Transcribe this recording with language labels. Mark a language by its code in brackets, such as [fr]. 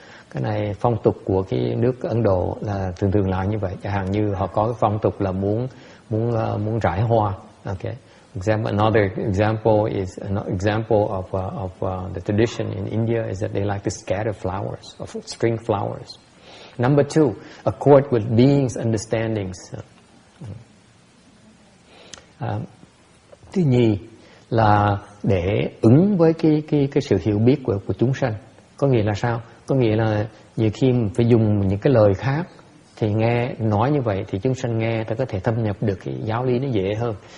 [vi] Cái này phong tục của cái nước Ấn Độ là thường làm như vậy. Chẳng hạn như họ có cái phong tục là muốn rải hoa. [en] Okay. Another example of the tradition in India is that they like to scatter flowers, of string flowers. Number two, accord with beings' understandings. [vi] Thứ nhì là để ứng với cái sự hiểu biết của chúng sanh. Có nghĩa là sao? Có nghĩa là nhiều khi mình phải dùng những cái lời khác thì nói như vậy thì chúng sanh nghe ta có thể thâm nhập được cái giáo lý nó dễ hơn.